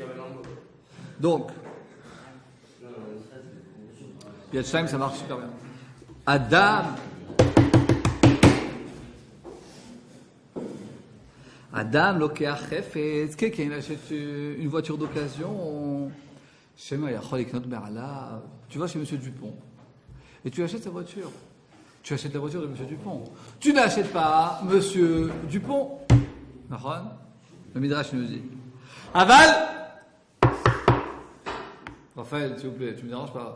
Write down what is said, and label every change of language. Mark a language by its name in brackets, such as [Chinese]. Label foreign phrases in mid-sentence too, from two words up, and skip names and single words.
[French] Donc, [Hebrew] יד שתיים, [French] ça marche super bien. [Hebrew] אדם, לוקח חפץ, [French] quelqu'un il achète une voiture d'occasion, [Hebrew] שמא יכול לקנות בעליו. [French] Tu vas chez Monsieur Dupont et tu achètes sa voiture. Tu achètes la voiture de Monsieur Dupont. Tu n'achètes pas Monsieur Dupont. Le Midrash nous dit. Aval. Raphaël, s'il vous plaît, tu me déranges pas.